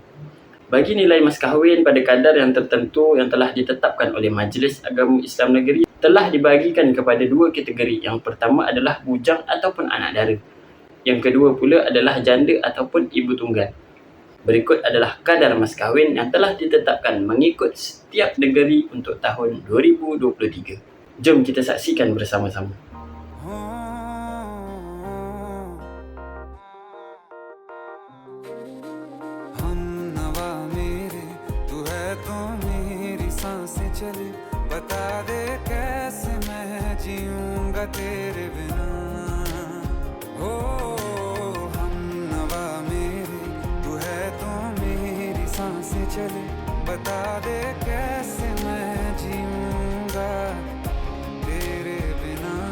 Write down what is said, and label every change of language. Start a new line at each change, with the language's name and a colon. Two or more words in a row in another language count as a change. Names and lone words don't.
Malay: Bagi nilai mas kahwin pada kadar yang tertentu yang telah ditetapkan oleh Majlis Agama Islam Negeri telah dibagikan kepada dua kategori. Yang pertama adalah bujang ataupun anak dara. Yang kedua pula adalah janda ataupun ibu tunggal. Berikut adalah kadar mas kahwin yang telah ditetapkan mengikut setiap negeri untuk tahun 2023. Jom kita saksikan bersama-sama.
Hindi: चले बता दे कैसे मैं जीऊंगा तेरे बिना हो हम नवा मेरे तू है तो मेरी सांसें चले बता दे कैसे मैं जीऊंगा तेरे बिना